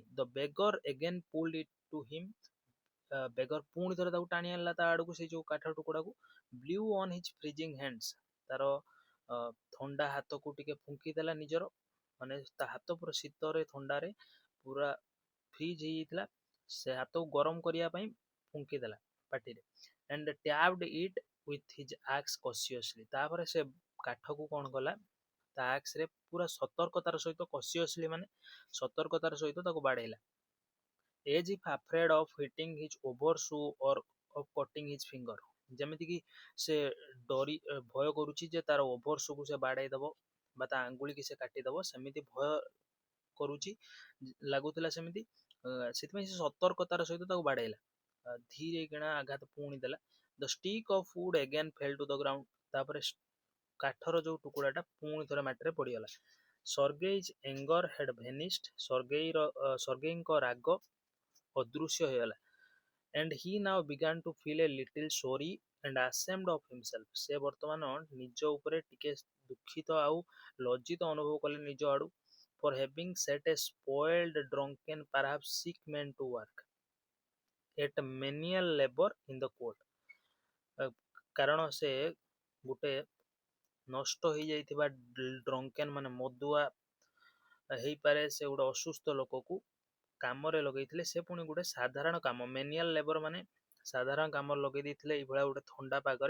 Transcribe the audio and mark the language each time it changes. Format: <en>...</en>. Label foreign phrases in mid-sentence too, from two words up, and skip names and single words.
<en>The beggar again pulled it to him,</en> <or>ବେଗର ପୁଣି ଥରେ ତାକୁ ଟାଣି ଆଣିଲା ତା ଆଡକୁ, ସେଇ ଯୋଉ କାଠ ଟୁକୁଡାକୁ।</or> <en>Blew on his freezing hands,</en> <or>ତାର ଥଣ୍ଡା ହାତକୁ ଟିକେ ଫୁଙ୍କି ଦେଲା ନିଜର, ମାନେ ତା ହାତ ପୁରା ଶୀତରେ ଥଣ୍ଡାରେ ପୁରା ଫ୍ରିଜ ହେଇଯାଇଥିଲା, ସେ ହାତକୁ ଗରମ କରିବା ପାଇଁ ଫୁଙ୍କି ଦେଲା ପାଟିରେ।</or> <en>and tapped it with his axe cautiously,</en> <or>ତାପରେ ସେ କାଠକୁ କଣ କଲା, ତା ଆକ୍ସ ରେ ପୁରା ସତର୍କତାର ସହିତ, cautiously ମାନେ ସତର୍କତାର ସହିତ ତାକୁ ବାଡେଇଲା।</or> <en>as if afraid of hitting his overshoe or of cutting his finger,</en> <or>ଯେମିତି କି ସେ ଡରି ଭୟ କରୁଛି ଯେ ତାର ଓଭରସୁକୁ ସେ ବାଡେଇ ଦବ ବା ତା ଆଙ୍ଗୁଳିକି ସେ କାଟିଦବ, ସେମିତି ଭୟ କରୁଛି, ଲାଗୁଥିଲା ସେମିତି। ସେଥିପାଇଁ ସେ ସତର୍କତାର ସହିତ ତାକୁ ବାଡେଇଲା। ଧୀରେ କିଣା ଆଘାତ ପୁଣି ଦେଲା।</or> <en>The stick of wood again fell to the ground,</en> <or>ତାପରେ କାଠର ଯୋଉ ଟୁକୁଡାଟା ପୁଣି ଥରେ ମାଟିରେ ପଡିଗଲା।</or> <en>Sergei's anger had vanished,</en> <or>ସର୍ଗେଇଙ୍କ ରାଗ ଅଦୃଶ୍ୟ ହେଇଗଲା।</or> <en>and he now began to feel a little sorry and ashamed of himself,</en> <or>ସେ ବର୍ତ୍ତମାନ ନିଜ ଉପରେ ଟିକେ ଦୁଃଖିତ ଆଉ ଲଜ୍ଜିତ ଅନୁଭବ କଲେ ନିଜ ଆଡୁ।</or> <en>for having set a spoiled, drunken, perhaps sick man to work at menial labor in the court।</en> <or>କାରଣ ସେ ଗୋଟେ ନଷ୍ଟ ହେଇଯାଇଥିବା ଡ୍ରଙ୍କେନ୍ ମାନେ ମଦୁଆ ହେଇପାରେ, ସେ ଗୋଟେ ଅସୁସ୍ଥ ଲୋକକୁ କାମରେ ଲଗେଇଥିଲେ। ସେ ପୁଣି ଗୋଟେ ସାଧାରଣ କାମ,</or> <en>menial labor</en> <or>ମାନେ ସାଧାରଣ କାମରେ ଲଗେଇ ଦେଇଥିଲେ ଏଇଭଳିଆ ଗୋଟେ ଥଣ୍ଡା ପାଗରେ।</or>